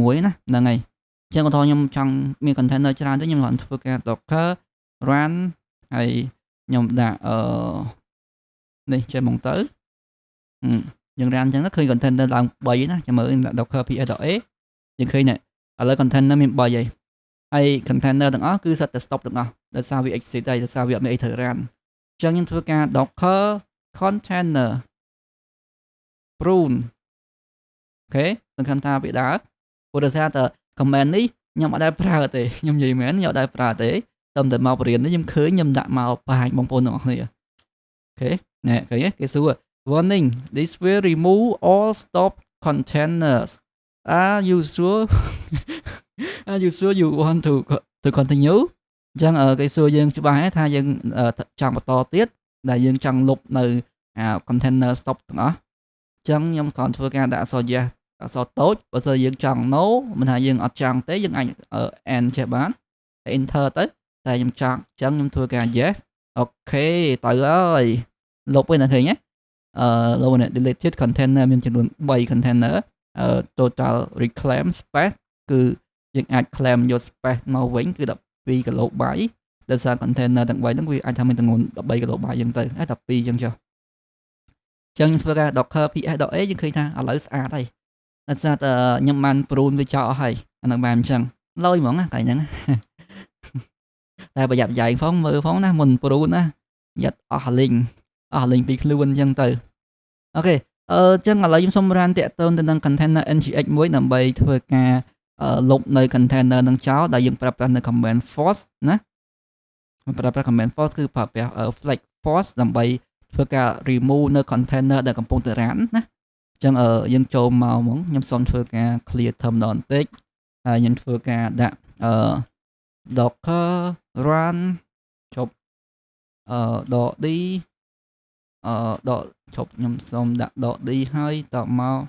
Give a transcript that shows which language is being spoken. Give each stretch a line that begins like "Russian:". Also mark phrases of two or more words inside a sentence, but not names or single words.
Khmer: មួយណាហ្នឹងហើយអញ្ចឹងឧទាហរណ៍ខ្ញុំចង់មាន container ច្រើនទៅខ្ញុំគ្រាន់ធ្វើការ
English: docker run
Khmer: ហើយខ្ញុំដាក់នេះចេះហ្មងទៅយើង run អញ្ចឹងឃើញ container ឡើង3ណាចាំមើលដាក់
English: docker ps.a
Khmer: យើងឃើញនេះឥឡូវ container មាន3ហើយហើយ container ទាំងអស់គឺសិតតែ stop ទាំងអស់ដោយសារវា exit ហើយដោយសារវាអត់មានអីត្រូវ run អញ្ចឹងខ្ញុំធ្វើការ
English: docker container
Khmer: prune អូខេសង្ឃឹមថាវាដើរព្រោះដោយសារតែ command នេះខ្ញុំអត់ដែលប្រើទេខ្ញុំនិយាយមែនខ្ញុំអត់ដែលប្រើទេតែមកបរៀននេះខ្ញុំឃើញខ្ញុំដាក់មកបង្ហាញបងប្អូនទាំងអស់គ្នាអូខេណែឃើញទេគេសួរ
English: warning this will remove all stop containers are you sure are you sure you want to continue
Khmer: អញ្ចឹងគេសួរយើងច្បាស់ហើយថាយើងចង់បន្តទៀតដែលយើងច ង់លុបនៅ container stop ទាំងអស់អញ្ចឹងខ្ញុំគ្រាន់ធ្វើការដាក់អក្សរ yes អក្សរតូចបើសិនយើងចង់ no មិនថាយើងអត់ចង់ទេយើងអាច end ចេះបាន enter ទៅតែខ្ញុំចង់អញ្ចឹងខ្ញុំធ្វើការ yes អូខេទៅហើយលុបវិញណាឃើញទេលុបនេះ
English: deleted container
Khmer: មាន ចំនួន3
English: container total reclaim space
Khmer: គឺយើងអាច claim យក space មកវិញគឺ12 kilobyte ដោយសារ container ទាំង3ហ្នឹងវាអាចថាមានចំនួន13 kilobyte អញ្ចឹងទៅតែ12អញ្ចឹងចុះអញ្ចឹងធ្វើការ
English: docker ps.a
Khmer: យើងឃើញថាឥឡូវ ស្អាតហើយដោយសារតែខ្ញុំបាន prune វាចោលអស់ហើយអានឹងបានអញ្ចឹងលយហ្មងណាកន្លែងហ្នឹងតែប្រយ័ត្នប្រយែងផងមើលផងណាមុន prune ណាយ៉ា ត់អស់ link ពីខ្លួនអញ្ចឹងទៅអូខេអញ្ចឹងឥឡូវខ្ញុំសុំរានតាក់ទងទៅនឹង container ngx មួយដើម្បី ធ្វើការលុបនៅ container នឹងចោលដែលយើងប្រើប្រាស់នៅ
English: command force
Khmer: ណាប្រើប្រាស់
English: command force
Khmer: គឺប្រើប្រាស់
English: flag force
Khmer: ដើម្បីធ្វើការ remove នៅ container ដែលកំពុងតែ run ណាអញ្ចឹងយើងចូលមកហ្មងខ្ញុំសូមធ្វើការ
English: clear terminal
Khmer: បន្តិចហើយខ្ញុំធ្វើការដាក់
English: docker run
Khmer: ជប់ដក d ដកជប់ខ្ញុំសូមដាក់ដក d ហើយតមក